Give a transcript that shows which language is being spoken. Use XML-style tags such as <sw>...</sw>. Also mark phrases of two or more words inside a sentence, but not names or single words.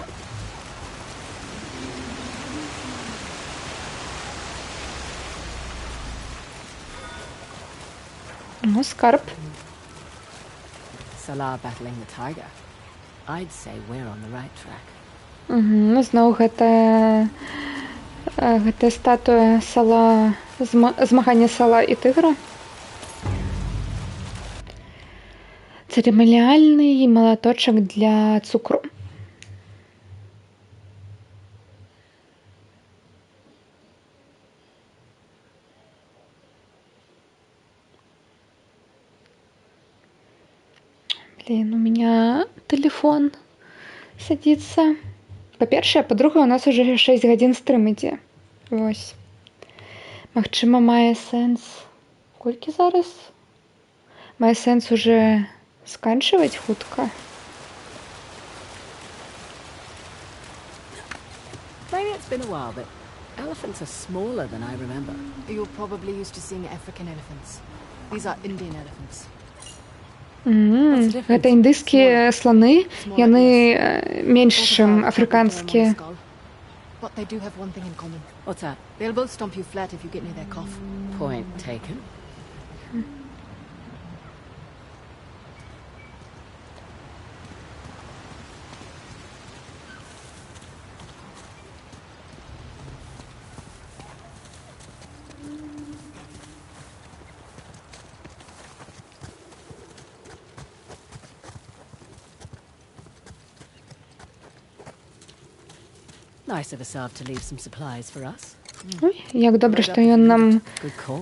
<be>Ну, скарб.</be> <en>Salah battling the tiger. I'd say we're on the right track.</en> <be>Угу, зноў гэта статуя сала, змагання сала і тыгра. Цырыманіальны малаточак для цукру.</be> <ru>Блин, у меня телефон садится.</ru> <be>Па-першае, па-другое, у нас уже 6 гадзін стрым ідзе. Вось. Магчыма, мае сэнс. Колькі зараз? Мае сэнс уже сканчваць хутка.</be> <en>Maybe it's been a while, but elephants are smaller than I remember. You're probably used to seeing African elephants. These are Indian elephants.</en> <be>Гэта індыйскія сланы, яны менш, чым афрыканскія.</be> <en>But they do have one thing in common. What's that? They'll both stomp you flat if you get near their cough. Point taken. Nice of Asav to leave some supplies for us.</en> <be>Ой, як добре, што ён нам</be> <en>Good call.</en>